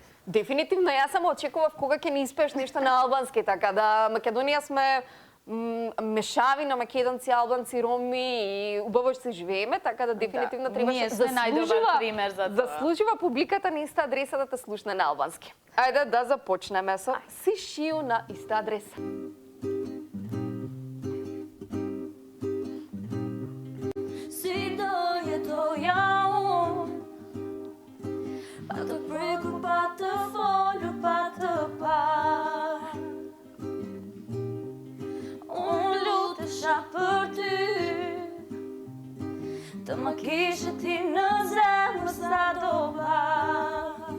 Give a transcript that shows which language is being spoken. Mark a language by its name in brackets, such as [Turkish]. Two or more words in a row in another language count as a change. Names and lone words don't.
[Macedonian] Дефинитивно, јас само очекував кога ќе ни испееш нешто на албански, така да Македонија сме мешавина македонци, албанци, роми и убаво се живееме, така да дефинитивно требаше ние сме најдобар пример за тоа. Заслужува публиката на иста адреса да те слушне на албански. Ајде да започнеме со Сишију на иста адреса. [Albanian] Si do jao, pa të prekur, pa të folur, pa të par. Unë lutesha për ty, të më kishe ti në zemër sa do pak.